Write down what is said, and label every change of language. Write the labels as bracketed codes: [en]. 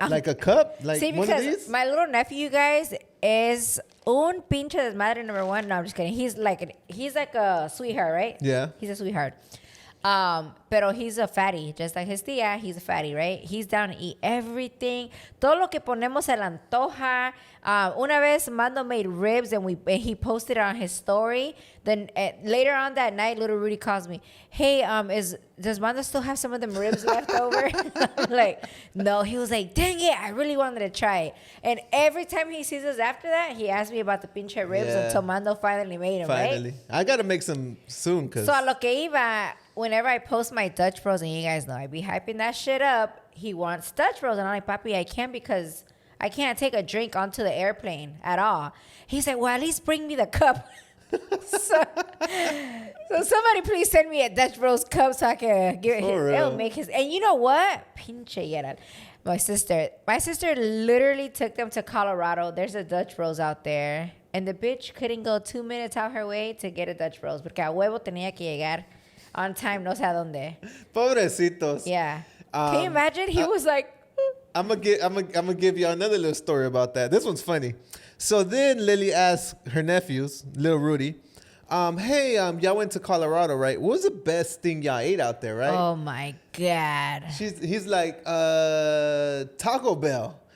[en] like a cup? Like one of these? My little nephew, you guys, is [es] un pinche desmadre [en] number 1. No, I'm just kidding. He's like a sweetheart, right? Yeah. He's a sweetheart. Pero he's a fatty, just like his tía. He's a fatty, right? He's down to eat everything. [es] Todo lo que ponemos se le antoja. Una vez [en] Mando made ribs and he posted it on his story. Then later on that night, little Rudy calls me, hey, does Mando still have some of them ribs left over? I'm like, no. He was like, dang it, I really wanted to try it. And every time he sees us after that, he asks me about the pinche ribs until Mando finally made them, right? I got to make some soon. So [es] a lo que iba, [en] whenever I post my Dutch Bros, and you guys know I be hyping that shit up, he wants Dutch Bros. And I'm like, papi, I can't because I can't take a drink onto the airplane at all. He's like, well, at least bring me the cup. So somebody please send me a Dutch Bros cup so I can give it. It'll make his. And you know what? Pinche Gerald. My sister literally took them to Colorado. There's a Dutch Bros out there. And the bitch couldn't go 2 minutes out her way to get a Dutch Bros. [es] Porque a huevo tenía que llegar [en] on time, [es] no sé a dónde. Pobrecitos. [en] Yeah. Can you imagine? He was like... I'm gonna give you another little story about that. This one's funny. So then Lily asked her nephews, little Rudy, hey, y'all went to Colorado, right? What was the best thing y'all ate out there, right? Oh my God. He's like, Taco Bell.